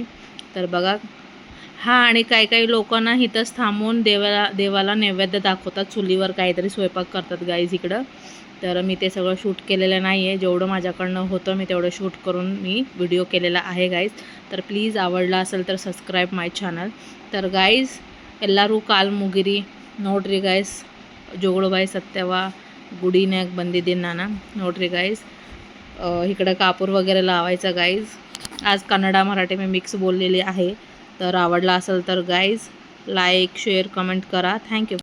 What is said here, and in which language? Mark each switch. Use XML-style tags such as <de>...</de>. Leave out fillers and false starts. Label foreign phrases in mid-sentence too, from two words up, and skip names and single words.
<mr>तर बघा, आणि काही लोकांना इथंच थांबून देवाला नैवेद्य दाखवतात. चुलीवर काहीतरी स्वयंपाक करतात गाईज इकडं. तर मी ते सगळं शूट केलेलं नाही आहे. जेवढं माझ्याकडनं होतं मी तेवढं शूट करून मी व्हिडिओ केलेला आहे गाईज. तर प्लीज आवडला असेल तर</mr> <en>subscribe my channel.</en> <mr>तर गाईज</mr> <kn>ಎಲ್ಲರೂ ಕಾಲು ಮುಗಿರಿ ನೋಡ್ರಿ गाईज. जोगळबाई सत्यवा गुडीन्याक ಬಂದಿದ್ದೀನಿ ನಾನು.</kn> <mr>ನೋಡ್ರಿ गाईज, इकडं कापूर वगैरे लावायचा गाईज. आज कन्नडा मराठी मी मिक्स बोललेली आहे. तर आवडला असेल तर गाईज</mr> <en>like share comment</en> <mr>करा. थँक्यू.</mr>